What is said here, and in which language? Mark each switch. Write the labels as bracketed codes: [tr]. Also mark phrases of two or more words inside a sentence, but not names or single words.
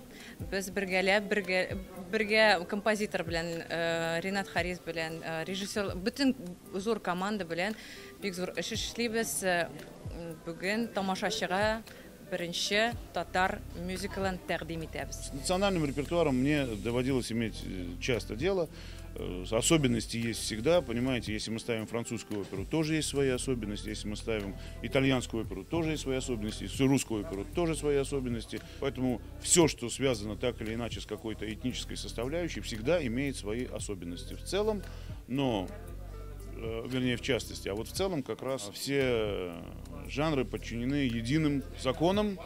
[tt] Без бергә композитор белән, Ринат Харис белән, режиссер, бөтен зур команда белән бик зур эш эшлибез. Бүген тамашачыга беренче татар мюзиклын тәкъдим итәбез. [ru] С национальным репертуаром мне доводилось иметь часто дело. Особенности есть всегда, понимаете, если мы ставим французскую оперу, тоже есть свои особенности, если мы ставим итальянскую оперу, тоже есть свои особенности, если русскую оперу, тоже свои особенности. Поэтому все, что связано так или иначе с какой-то этнической составляющей, всегда имеет свои особенности в целом, но, вернее, в частности, а вот в целом как раз все жанры подчинены единым законам.